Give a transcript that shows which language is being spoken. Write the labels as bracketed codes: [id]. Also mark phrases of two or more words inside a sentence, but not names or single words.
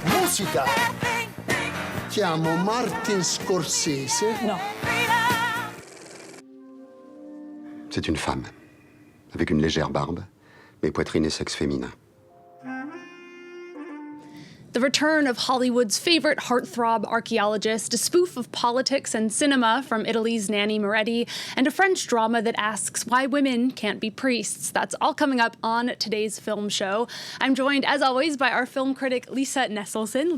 [it] musica. Chiamo Martin Scorsese. No. [fr] C'est une femme, avec une légère barbe, mais poitrine et sexe féminin. [en] The return of Hollywood's favorite heartthrob archaeologist, a spoof of politics and cinema from Italy's Nanni Moretti, and a French drama that asks why women can't be priests. That's all coming up on today's film show. I'm joined, as always, by our film critic, Lisa Nesselson.